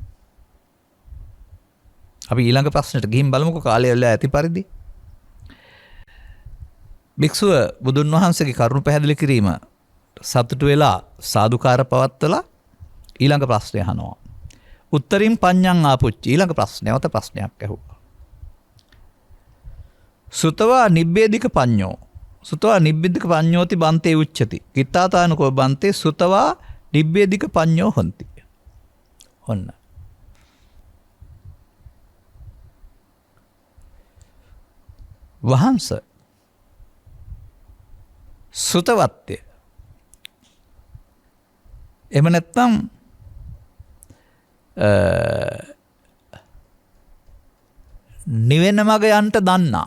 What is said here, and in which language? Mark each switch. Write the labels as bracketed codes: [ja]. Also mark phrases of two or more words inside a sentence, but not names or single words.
[si] අපි ඊළඟ ප්‍රශ්නෙට ගිහින් බලමුකෝ කාලය වෙලා ඇති පරිදි. භික්ෂුව බුදුන් වහන්සේගේ කරුණ පැහැදිලි කිරීම සතුටු වෙලා සාදුකාර පවත්වලා ඊළඟ ප්‍රශ්නය අහනවා. [pi] උත්තරින් පඤ්ඤං ආපුච්චි. [si] ඊළඟ ප්‍රශ්නයවත ප්‍රශ්නයක් ඇහුවා. [pi] සුතවා නිබ්බේධික පඤ්ඤෝ. සුතවා නිබ්බේධික පඤ්ඤෝති බන්තේ උච්චති. කිත්තාතානකෝ බන්තේ සුතවා නිබ්බේධික පඤ්ඤෝ හොಂತಿ. [si] ඔන්න. වහන්ස සුතවත්ය. එහෙම නැත්නම් නිවෙන මග යන්ට දන්නා.